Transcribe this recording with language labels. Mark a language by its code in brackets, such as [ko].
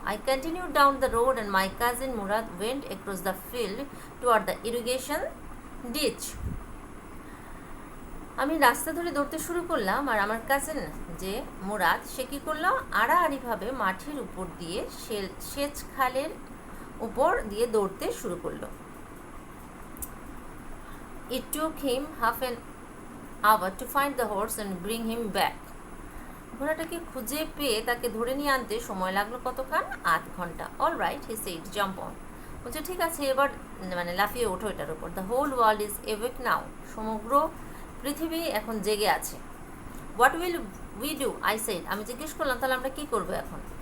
[en] I continue down the road and my cousin Murad went across the field toward the irrigation ditch. [bn] আমি রাস্তা ধরে দৌড়তে শুরু করলাম, আর আমার কাজিন যে মুরাদ সে কী করলো, আড়াআড়িভাবে মাঠের উপর দিয়ে সেচ খালের উপর দিয়ে দৌড়তে শুরু করলো। [en] It took him half an hour to find the horse and bring him back. [bn] ঘোড়াটাকে খুঁজে পেয়ে তাকে ধরে নিয়ে আনতে সময় লাগলো কতক্ষণ, 8 ঘন্টা। [en] All right, he said, jump on. [bn] বলছে ঠিক আছে, এবার লাফিয়ে ওঠো এটার উপর। [en] The whole world is awake now. [bn] সমগ্র পৃথিবী এখন জেগে আছে। [en] What will we do, I said. [bn] আমি জিজ্ঞেস করলাম তাহলে আমরা কী করবো এখন।